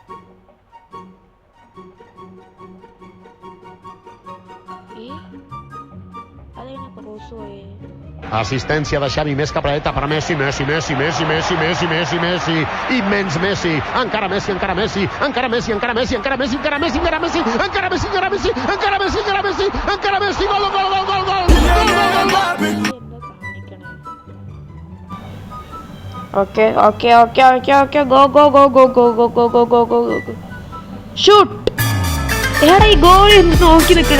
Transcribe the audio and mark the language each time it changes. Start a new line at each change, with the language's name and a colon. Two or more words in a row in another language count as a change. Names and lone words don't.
Catalan: Ada una Caruso. Assistència de Xavi, més capradeta per Messi, immens Messi, encara Messi, gol!
English: Okay, go. Shoot!
Malayalam: എടാ, ഈ ഗോൾ നോക്കി നിൽക്കണേ.